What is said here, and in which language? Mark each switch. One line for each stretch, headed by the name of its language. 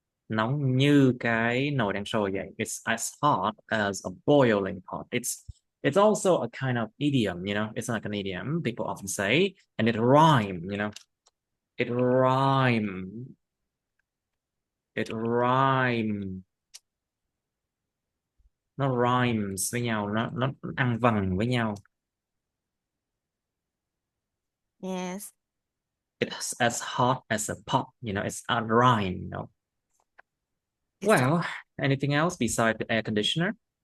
Vietnamese: Nóng như cái nồi đang sôi vậy.
English: It's as hot as a boiling pot. It's also a kind of idiom. It's like an idiom people often say, and it rhyme. It rhyme. It rhyme.
Vietnamese: Nó rhymes với nhau, nó ăn vần với nhau.
English: Yes. It's as hot as a pot, it's a rhyme, It's Well, anything else besides the air conditioner?